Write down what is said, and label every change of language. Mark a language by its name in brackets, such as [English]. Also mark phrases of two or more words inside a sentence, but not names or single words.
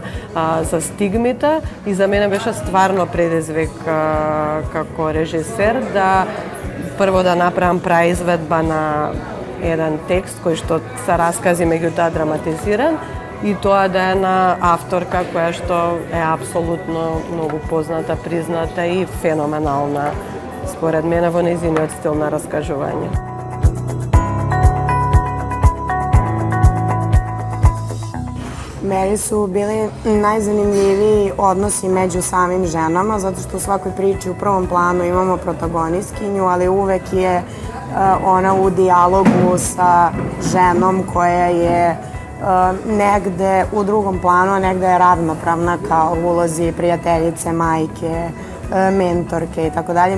[Macedonian] за стигмите и за мене беше стварно предизвик како режисер да прво да направам праизведба на еден текст кој што се раскази меѓутоа драматизиран и тоа да е на авторка која што е апсолутно многу позната, призната и феноменална според мене во нејзиниот стил на раскажување. [Serbian] Meni su bili najzanimljiviji odnosi među samim ženama, zato što u svakoj priči u prvom planu imamo protagonistkinju, ali uvek je ona u dijalogu sa ženom koja je negde u drugom planu, a negde je ravnopravna kao ulozi prijateljice, majke, mentorke i tako dalje.